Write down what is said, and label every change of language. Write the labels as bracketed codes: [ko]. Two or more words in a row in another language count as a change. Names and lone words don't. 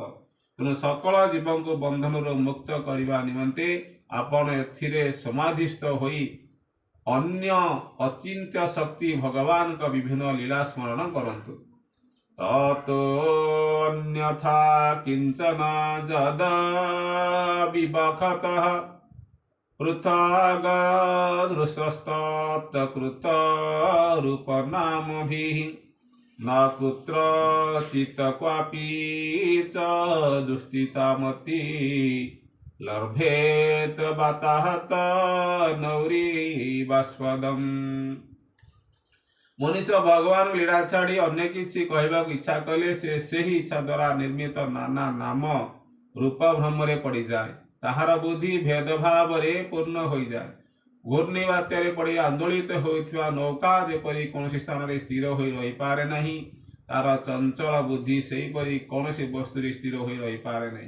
[or] ତେଣୁ ସକଳ ଜୀବଙ୍କୁ ବନ୍ଧନରୁ ମୁକ୍ତ କରିବା ନିମନ୍ତେ ଆପଣ ଏଥିରେ ସମାଧିସ୍ଥ ହୋଇ ଅନ୍ୟ ଅଚିନ୍ତ୍ୟ ଶକ୍ତି ଭଗବାନଙ୍କ ବିଭିନ୍ନ ଲୀଳା ସ୍ମରଣ କରନ୍ତୁ। [sa] ତତୋ ଅନ୍ୟଥା କିଞ୍ଚନ ଯଦ ବିବକ୍ଷତଃ ପୃଥଗଦୃଶସ୍ତତ୍କୃତ ରୂପନାମଭିଃ न कुत्रचित् क्वापि च दुस्थितामति लभेत वाताहत नौरीवास्पदम्। [or] ମନୁଷ୍ୟ ଭଗବାନ ଲୀଳା ଛାଡ଼ି ଅନ୍ୟ କିଛି କହିବାକୁ ଇଚ୍ଛା କଲେ ସେ ସେହି ଇଚ୍ଛା ଦ୍ୱାରା ନିର୍ମିତ ନାନା ନାମ ରୂପ ଭ୍ରମରେ ପଡ଼ିଯାଏ। ତାହାର ବୁଦ୍ଧି ଭେଦଭାବରେ ପୂର୍ଣ୍ଣ ହୋଇଯାଏ। ଘୂର୍ଣ୍ଣି ବାତ୍ୟାରେ ପଡ଼ି ଆନ୍ଦୋଳିତ ହେଉଥିବା ନୌକା ଯେପରି କୌଣସି ସ୍ଥାନରେ ସ୍ଥିର ହୋଇ ରହିପାରେ ନାହିଁ, ତାର ଚଞ୍ଚଳ ବୁଦ୍ଧି ସେହିପରି କୌଣସି ବସ୍ତୁରେ ସ୍ଥିର ହୋଇ ରହିପାରେ ନାହିଁ।